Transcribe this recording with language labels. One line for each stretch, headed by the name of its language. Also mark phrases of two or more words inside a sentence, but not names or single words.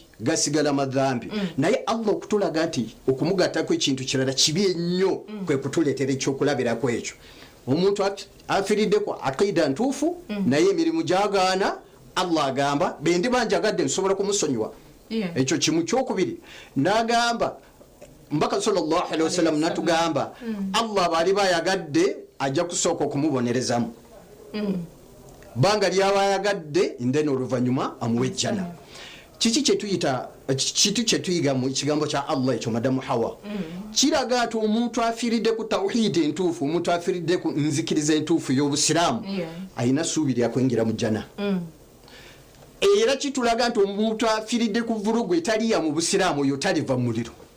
Ganda: gasigala madhambi naye Allah okutulaga nti okumugattako ekintu kirala kibi ennyo kwe kutuleetera ekyokulabirako ekyo omuntu afiriddeko aqida ntuufu naye emirimu gyagaana Allah agamba bendi banjagadde nsobola kumusonyiwa ekyo kimu kyokubiri n'agamba mbaka
Arabic: صلى الله عليه وسلم
Ganda: natugamba Allah bali bayagadde ajja kusooka okumubonerezamu banga lyabayagadde ndeno oluvanyuma amuwejjana kiki kyetuyita kitu kyetuyiga mu kigambo kya Allah ekyo madamu Hawa kiraga ati omuntu afiridde ku tawhidi entuufu omuntu afiridde ku nzikiriza entuufu y'obusiraamu ayina suubi lya kwingira mu jjana era kitulaga nti omuntu afiridde ku vulugu etaliya mu busiraamu oyo taliva mu muliro